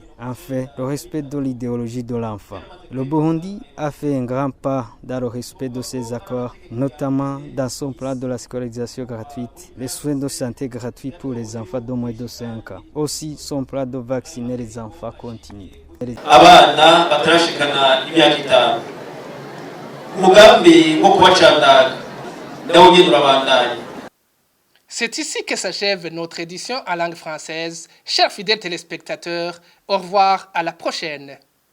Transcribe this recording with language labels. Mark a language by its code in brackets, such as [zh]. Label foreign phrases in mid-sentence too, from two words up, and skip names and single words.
[fr] Enfin, le respect de l'idéologie de l'enfant. Le Burundi a fait un grand pas dans le respect de ces accords, notamment dans son plan de la scolarisation gratuite, les soins de santé gratuits pour les enfants de moins de 5 ans. Aussi, son plan de vacciner les enfants continue. [rn] Abana batarashikana imyaka 5 umugambi wo kubacandaga ndawo nyine urabandanya. [fr] C'est ici que s'achève notre édition en langue française. Chers fidèles téléspectateurs, au revoir, à la prochaine.